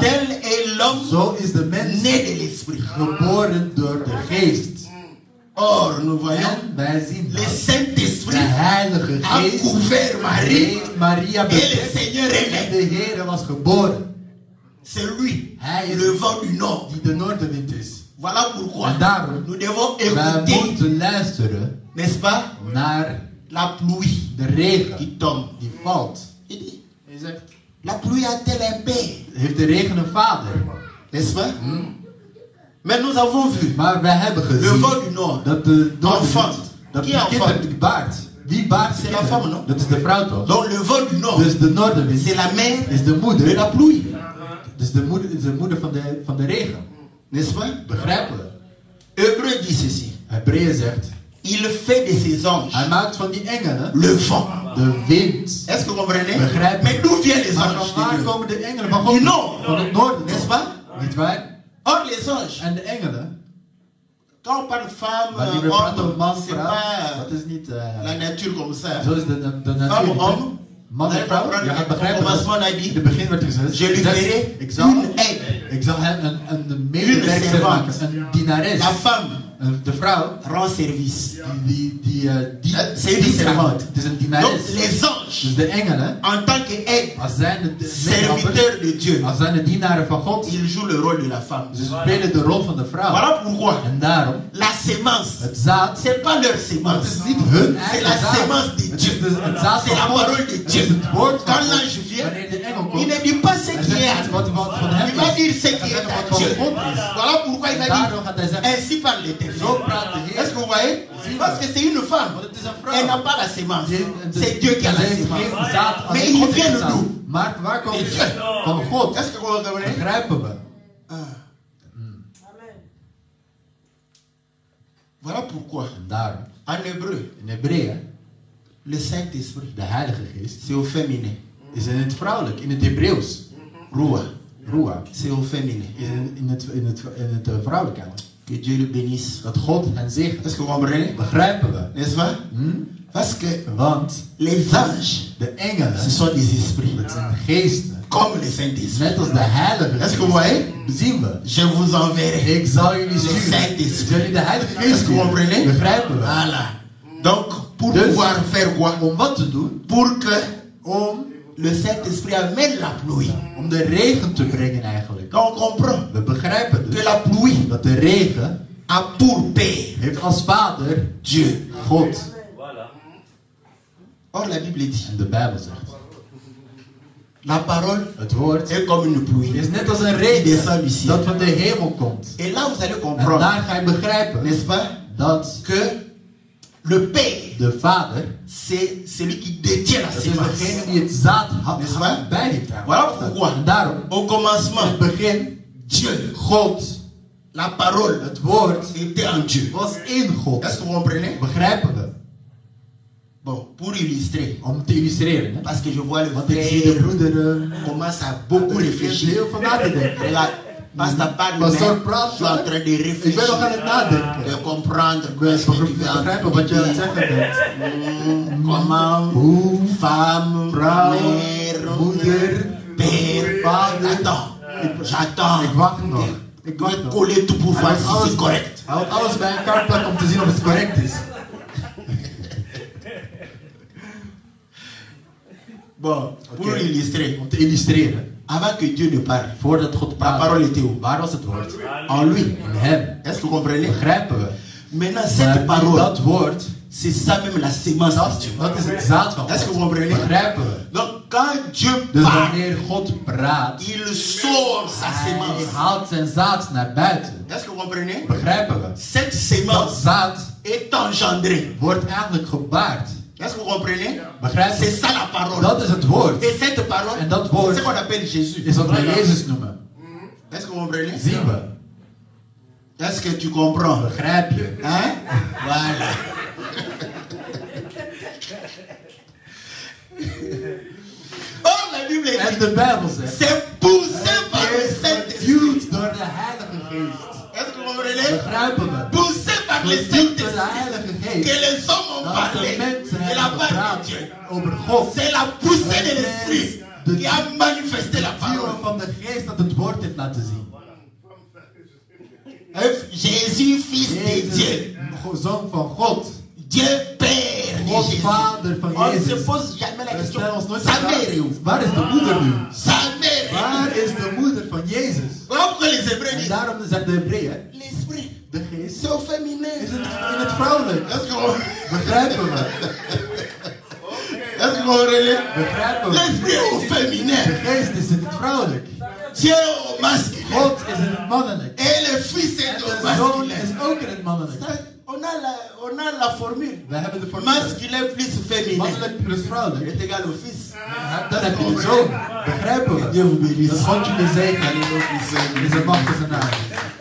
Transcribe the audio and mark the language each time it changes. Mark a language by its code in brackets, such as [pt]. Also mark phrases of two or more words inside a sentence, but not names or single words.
[fr] Tel est l'homme [nl] Zo is de mens [fr] né de l'esprit. [nl] geboren door de geest. [fr] Or nous voyons [nl] En wij zien [fr] le [nl] dat [fr] Saint-Esprit [nl] de Heilige [fr] a [nl] Geest [fr] couvert Marie [nl] heeft Maria [fr] et le [nl] bedekt [fr] Seigneur est [nl] en [fr] né. [nl] de Heer was geboren. [fr] C'est lui, [nl] Hij is [fr] le vent du nord. [nl] die de noordenwind is. [fr] Voilà pourquoi [nl] En daarom, [fr] nous devons [nl] wij [fr] écouter, [nl] moeten luisteren [fr] n'est-ce pas, [nl] naar [fr] la pluie [nl] de regen [fr] qui tombe. [nl] die valt. [fr] Il dit, [nl] Hij zegt, [fr] la pluie a-t-elle un père, [nl] heeft de regen een vader? [fr] n'est-ce pas? Mais nous avons vu [nl] Maar wij hebben [fr] le [nl] gezien [fr] vent du nord. [nl] dat de [fr] Enfant. [nl] dat [fr] Qui [nl] de [fr] enfant? [nl] kinderen baart. Wie baart [fr] C'est la [nl] kinderen? [fr] femme, non? [nl] Dat is de vrouw toch? [fr] Donc le vent du nord, [nl] Dus de noordenwind [fr] c'est la mère [nl] is de [fr] de [nl] moeder. [fr] la pluie, [nl] Dus de moeder is de moeder van de regen. [fr] n'est-ce pas? [nl] Begrijpen we? [fr] Hébreu dit ceci. [nl] Hebreeën zegt, [fr] Il fait de ses anges [nl] hij maakt van die engelen [fr] le vent. [nl] de wind. [fr] Est-ce que vous comprenez? [nl] Begrijp. [fr] Mais d'où viennent les [nl] Maar [fr] anges [nl] van [fr] de [nl] waar [fr] Dieu? [nl] komen de engelen van [fr] Du [nl] God? [fr] nord, [nl] Van het noorden, [fr] n'est-ce [nl] toch? [fr] pas? [nl] Niet waar? [fr] Or les anges, [nl] En de engelen, [fr] quand on parle femme, [nl] maar die we praten over man, [fr] c'est [nl] vrouw, [fr] pas [nl] dat is niet... [fr] la nature comme ça. [nl] zo is de [fr] Femme, [nl] natuur. [fr] homme, [nl] Man en vrouw, je gaat [fr] au [nl] begrijpen [fr] commencement on a [nl] dat [fr] dit, [nl] in het begin werd gezegd, [fr] je lui ferai [nl] ik zal [fr] une aide. [nl] Ik zal hem een medewerker maken, een dienares. [fr] La femme [nl] De vrouw, [fr] rend service. c'est une servante. [nl] Het is een [fr] Donc [nl] dienares. [fr] les anges, [nl] Dus de engelen, [fr] en tant qu'aide, [nl] als zijn de [fr] serviteurs de Dieu, [nl] als zijn de dienaren van God, [fr] ils jouent le rôle de la femme. [nl] ze spelen de rol van de vrouw. [fr] Voilà pourquoi [nl] En daarom, [fr] la sémence, [nl] het zaad, [fr] c'est pas leur [nl] het [fr] sémence. [nl] is niet hun [fr] C'est [nl] eigen [fr] la sémence [nl] zaad. [fr] de [nl] Het [fr] Dieu. [nl] is het zaad [fr] C'est la [nl] van God. [fr] parole de [nl] Het [fr] Dieu. [nl] is het woord van [fr] Quand [nl] God. [fr] l'ange vient, [nl] Wanneer de engel [fr] il [nl] komt, [fr] ne dit pas ce [nl] hij [fr] qui est [nl] zegt [fr] à [nl] niet [fr] toi. [nl] wat van hem [fr] Il va dire ce [nl] is. [fr] qui [nl] Hij [fr] est [nl] zegt [fr] à [nl] wat [fr] Dieu. [nl] van God is. [fr] Voilà pourquoi il va [nl] Daarom [fr] dire [nl] gaat hij zeggen, [fr] ainsi parle l'Éternel. [nl] zo praat de Heer. [fr] Est-ce que vous voyez? Parce que c'est une femme. [nl] Want het is een [fr] Elle n'a [nl] vrouw. [fr] pas la sémence. [nl] De- [fr] C'est Dieu qui a la [nl] Zij heeft [fr] sémence. [nl] geen zaad, [fr] Mais [nl] alleen [fr] il [nl] God [fr] vient [nl] heeft [fr] de [nl] zaad. [fr] nous. [nl] Maar waar komt [fr] Et [nl] het? [fr] Dieu. [nl] Van God. [fr] Est-ce que vous comprenez? [nl] Begrijpen we. [fr] Voilà pourquoi, [nl] En daarom, [fr] en hébreu, [nl] in Hebreeën, [fr] le Saint-Esprit, [nl] de Heilige Geest, [fr] c'est au féminin. [nl] is in het vrouwelijk, in het Hebreeuws. [fr] Roua, [nl] Ruah. [fr] c'est au féminin. [nl] Is in het vrouwelijk eigenlijk. [fr] Que Dieu le bénisse. [nl] Dat God hen zegt. [fr] Est-ce que vous comprenez? [nl] Begrijpen we. [fr] N'est-ce pas? Hm? Parce que [nl] Want [fr] les anges, [nl] de engelen, [fr] ce sont des esprits, [nl] dat zijn geesten. [fr] comme le Saint-Esprit. [nl] Net als de Heilige [fr] Est-ce [nl] Geest. [fr] que vous voyez? [nl] Zien we. [fr] Je vous enverrai. [nl] Ik zal jullie [fr] Le [nl] sturen. [fr] Saint-Esprit. [nl] Jullie de Heilige Geest [fr] Est-ce que vous [nl] sturen. [fr] comprenez? [nl] Begrijpen we. [fr] Voilà. Donc, pour [nl] Dus- [fr] pouvoir faire quoi? [nl] Om wat te doen? [fr] Pour que [nl] Om [fr] le Saint-Esprit amène la pluie. [nl] Om de regen te brengen eigenlijk. [fr] Donc, on comprend [nl] We begrijpen [fr] que [nl] dus [fr] la pluie [nl] dat de regen [fr] a pour père [nl] heeft als vader [fr] Dieu. [nl] God. [fr] Voilà. Or, la Bible dit, [nl] En de Bijbel zegt. [fr] la parole [nl] Het woord [fr] est comme une pluie. [nl] is net als een [fr] qui descend [nl] regen [fr] du ciel. [nl] dat van de hemel komt. [fr] Et là, vous allez [nl] En [fr] comprendre, [nl] daar ga je begrijpen, [fr] n'est-ce pas, [nl] dat [fr] que le père, [nl] de vader, [fr] c'est celui qui détient la [nl] dat is [fr] sémence. [nl] degene die het zaad [fr] N'est-ce pas? [nl] bij heeft. [fr] Voilà pourquoi, [nl] En daarom, [fr] au [nl] in [fr] commencement, [nl] het begin, [fr] Dieu, [nl] God, [fr] la parole, [nl] het woord, [fr] était en Dieu. [nl] was in God. [fr] Est-ce que vous comprenez? [nl] Begrijpen we. [fr] Bon, pour illustrer, [nl] Om te illustreren. Hè? [fr] parce que je vois le [nl] Want ik zie de [fr] frère [nl] broeder [fr] commence à beaucoup [nl] er [fr] réfléchir. [nl] heel veel na te denken. [fr] Regarde, Pasteur parle, mais [nl] Pastor [fr] je [nl] praat, [fr] suis en train de [nl] ik ben nog [fr] réfléchir, [nl] aan het nadenken. [fr] de comprendre [nl] Ik ben [fr] ce que tu veux [nl] begrijpen wat je aan het [fr] entendre. [nl] zeggen bent. [fr] Comment, [nl] Hoe, [fr] femme, [nl] vrouw, [fr] mère, [nl] moeder, [fr] père, [nl] vader. [fr] j'attends. [nl] Ik wacht nog. Ik [fr] Je [nl] wacht [fr] vais [nl] nog. [fr] coller tout pour [nl] Hij [fr] voir [nl] moet [fr] si [nl] alles- [fr] c'est correct. [nl] Hij moet alles bij elkaar plakken om te zien of het correct is. [fr] Bon, pour [nl] Oké. [fr] illustrer, [nl] Om te illustreren. [fr] avant que Dieu ne parle, [nl] Voordat God [fr] la [nl] praat. [fr] parole était où? [nl] Waar was het woord? [fr] En lui. [nl] In hem. [fr] Est-ce que vous comprenez? [nl] Begrijpen we. [fr] Maintenant, [nl] Maar [fr] cette parole, [nl] dat woord, [fr] c'est ça même la sémence de Dieu. [nl] dat is het zaad van [fr] Est-ce que vous [nl] God. [fr] comprenez? [nl] Begrijpen we. [fr] Donc, quand Dieu [nl] Dus [fr] parle, [nl] wanneer God praat, [fr] il sort sa [nl] hij [fr] sémence. [nl] haalt zijn zaad naar buiten. [fr] Est-ce que vous comprenez? [nl] Begrijpen we. [fr] Cette [nl] Dat [fr] sémence [nl] zaad [fr] est engendrée. [nl] wordt eigenlijk gebaard. [fr] Est-ce que vous comprenez? [nl] Begrijp [fr] C'est [nl] je? [fr] ça la parole. [nl] Dat is het woord. [fr] Et cette parole, [nl] En dat woord [fr] c'est ce qu'on appelle Jésus. [nl] is wat wij Jezus noemen. [fr] Est-ce que vous comprenez? [nl] Zien we. [fr] Est-ce que tu comprends? [nl] Begrijp je? [fr] Hein? Voilà. Oh, la Bible [nl] En [fr] dit, [nl] de Bijbel zegt. [fr] c'est poussé par le [nl] Het is [fr] Saint-Esprit. [nl] geduwd door de Heilige Geest. [fr] Est-ce que vous comprenez? [nl] Begrijpen we? [fr] Poussé par le [nl] Geduwd door de [fr] Saint-Esprit. [nl] Heilige [fr] Que [nl] Geest. [fr] les hommes ont [nl] Dat [fr] parlé [nl] de mensen [fr] de la [nl] hebben [fr] part de [nl] gepraat [fr] Dieu. [nl] over God. [fr] C'est la poussée de l'Esprit qui a manifesté la [nl] Het duwen [fr] parole. [nl] van de Geest dat het woord heeft laten zien. [fr] Jésus, fils de Dieu. [nl] Jezus, zoon van God. [fr] Dieu Père, de [nl] God [fr] Jésus. [nl] Vader van [fr] On ne se [nl] Jezus. [fr] pose jamais la [nl] We [fr] question. [nl] stellen ons nooit [fr] Sa [nl] de [fr] mère est [nl] vraag, [fr] où? [nl] waar is de moeder nu? [fr] Sa mère est où? [nl] Waar is de moeder van Jezus? [fr] Voilà pourquoi les Hébreux [nl] En [fr] disent [nl] daarom zegt de Hebreeën, [fr] l'esprit, [nl] de geest [fr] c'est au féminin. [nl] is het in het vrouwelijk. [fr] Est-ce qu'on [nl] Begrijpen we? [fr] relève? [nl] Begrijpen we? [fr] L'esprit est au [nl] De [fr] féminin. [nl] geest is in het vrouwelijk. [fr] Dieu est au masculin. [nl] God is in het mannelijk. [fr] Et le fils est [nl] En [fr] au [nl] de zoon [fr] masculin. [nl] is ook in het mannelijk. [fr] On a la formule. [nl] We hebben de formule. [fr] Masculin plus féminin [nl] Mannelijk plus vrouwelijk. [fr] est égal au fils. [nl] Dan heb je de zoon. Begrijpen we? [fr] Dieu vous bénisse. [nl] Dat God jullie zegen. [fr] Alléluia. [nl] In zijn machtige naam.